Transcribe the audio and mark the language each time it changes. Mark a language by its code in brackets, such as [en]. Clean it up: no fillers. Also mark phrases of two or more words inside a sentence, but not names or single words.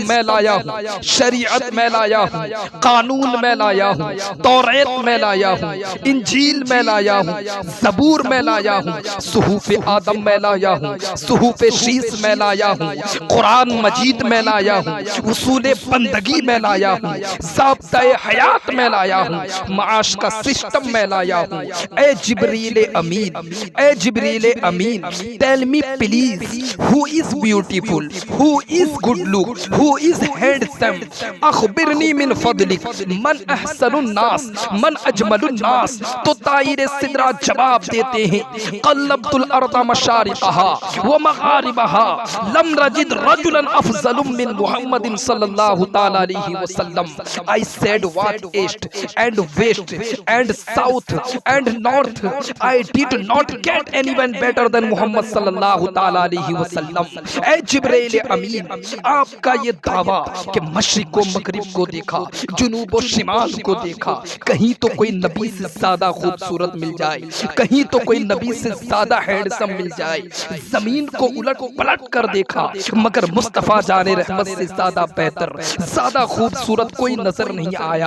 [hi] में लाया हूँ, शरीयत में लाया हूँ, कानून में लाया हूँ, तौरात में लाया हूँ, इंजील में लाया हूँ, ज़बूर में लाया हूँ, सुहूफ़े आदम में लाया हूँ, सुहूफ़े शीस में लाया हूँ, कुरान मजीद में लाया हूँ, उसूले बंदगी में लाया हूँ, ज़ाब्ता-ए हयात में लाया हूँ, माश का सिस्टम में लाया हूँ। ए जिब्रील अमीन, ए जिब्रील अमीन, [en] Tell me please, who is beautiful, who is good look, who is handsome, [ar] أخبرني من فضلك، من أحسن الناس، من أجمل الناس. [hi] तो ताइर सिदरा जवाब देते हैं, [ar] قلبت الأرض مشارقها ومغاربها، لم أجد رجلا أفضل من محمد صلى الله تعالى عليه وسلم. [en] I said what east and west and south and north, I did not get anyone better than Muhammad [ar] صلى الله تعالى عليه وسلم. [hi] ऐ जिब्राइल अमीन, आपका ये दावा कि मशरिक को मगरिब को देखा, जुनूब और शिमाल को देखा, कहीं तो कोई नबी से ज्यादा खूबसूरत मिल जाए, कहीं तो कोई नबी से ज्यादा हैंडसम मिल जाए, जमीन को उलट पलट कर देखा, मगर मुस्तफा जाने रहमत से ज्यादा बेहतर, ज्यादा खूबसूरत कोई नजर नहीं आया।